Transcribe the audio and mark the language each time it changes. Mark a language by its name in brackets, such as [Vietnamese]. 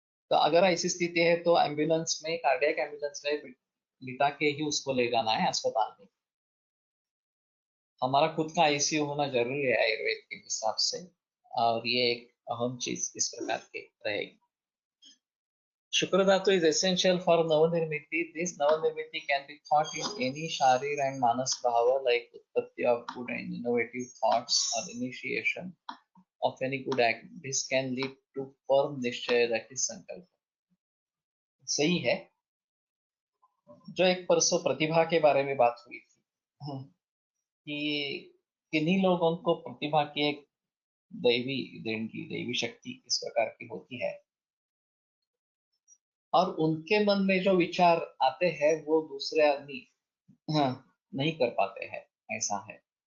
[Hindi] तो अगर ऐसी स्थिति है तो एम्बुलेंस में, कार्डियक एम्बुलेंस में लिटा के ही उसको ले जाना है अस्पताल में। हमारा खुद का आईसीयू होना जरूरी है आयुर्वेद के हिसाब से, और ये एक अहम चीज इस प्रकार की रहेगी। [English] शुक्र धातु is essential for नवनिर्मिति. This नवनिर्मिति can be thought in any sharir and manas bhava, like उत्पत्ति of good and innovative thoughts or initiation of any good act. This can lead to firm निश्चय, that is संकल्प। [Hindi] सही है। जो एक परसों प्रतिभा के बारे में बात हुई थी, कि किन्हीं लोगों को प्रतिभा की एक दैवी देन की, दैवी शक्ति इस प्रकार की होती है, और उनके मन में जो विचार आते हैं वो दूसरे आदमी, हाँ, नहीं कर पाते हैं, ऐसा है।